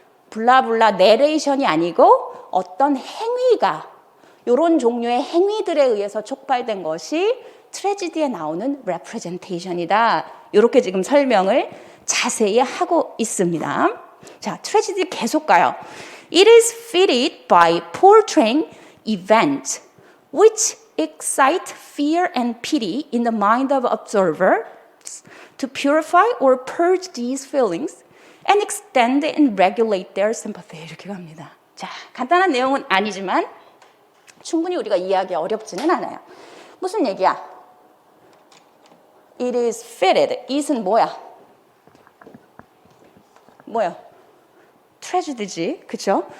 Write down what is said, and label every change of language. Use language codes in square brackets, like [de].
[ko] 블라블라 내레이션이 아니고 어떤 행위가 이런 종류의 행위들에 의해서 촉발된 것이 트래지디에 나오는 representation이다. 이렇게 지금 설명을 자세히 하고 있습니다. 자, 트래지디 계속 가요. [en] It is fitted by portraying events which excite fear and pity in the mind of observers to purify or purge these feelings and extend and regulate their sympathy. [ko] 이렇게 갑니다. 자, 간단한 내용은 아니지만 충분히 우리가 이해하기 어렵지는 않아요. 무슨 얘기야? [en] It is fitted. [ko] it은 뭐야? 뭐야? 트래지디지, 그렇죠?